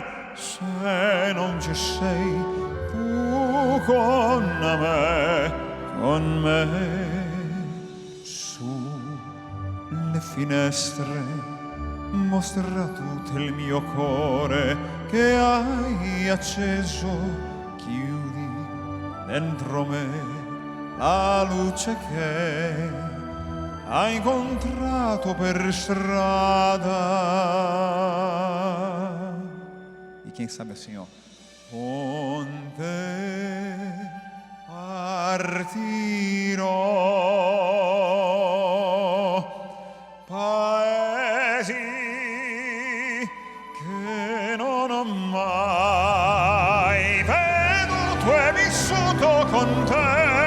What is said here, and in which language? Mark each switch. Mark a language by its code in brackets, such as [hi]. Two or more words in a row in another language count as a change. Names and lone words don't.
[it] Se non ci sei tu con me, sulle finestre mostra tutto il mio cuore che hai acceso. Chiudi dentro me la luce che hai incontrato per strada. [pt] E quem sabe assim, ó. [it] Con te partirò, paesi che non ho mai veduto e vissuto con te.